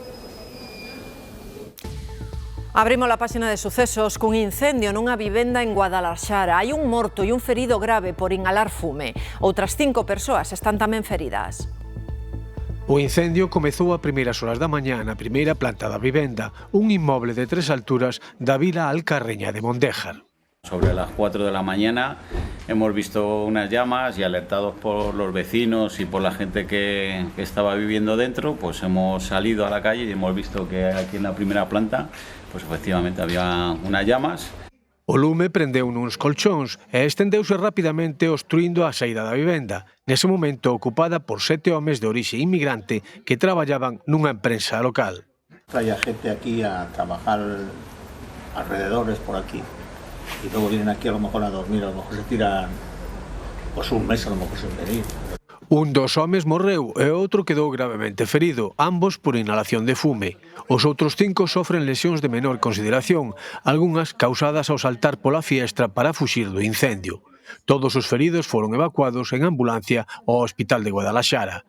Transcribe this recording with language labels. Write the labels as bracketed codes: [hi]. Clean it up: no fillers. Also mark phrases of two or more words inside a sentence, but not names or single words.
[gl] Abrimos a páxina de sucesos cun incendio nunha vivenda en Guadalaxara. Hai un morto e un ferido grave por inhalar fume. Outras 5 persoas están tamén feridas. O incendio comezou a primeiras horas da mañá na primeira planta da vivenda, un inmoble de 3 alturas da vila Alcarreña de Mondéjar. [es] Sobre las 4 de la mañana hemos visto unas llamas y alertados por los vecinos y por la gente que estaba viviendo dentro, pues hemos salido a la calle y hemos visto que aquí en la primera planta, pues efectivamente había unas llamas. [gl] O lume prendeu nuns colchóns e estendeuse rapidamente obstruindo a saída da vivenda, nese momento ocupada por 7 homes de orixe inmigrante que traballaban nunha empresa local. [es] Trae a gente aquí a trabajar alrededores por aquí y luego vienen aquí a lo mejor a dormir, a lo mejor se tiran pues un mes a lo mejor sin venir. [gl] Un dos homes morreu e outro quedou gravemente ferido, ambos por inhalación de fume. Os outros 5 sofren lesións de menor consideración, algunhas causadas ao saltar pola fiestra para fuxir do incendio. Todos os feridos foron evacuados en ambulancia ao Hospital de Guadalaxara.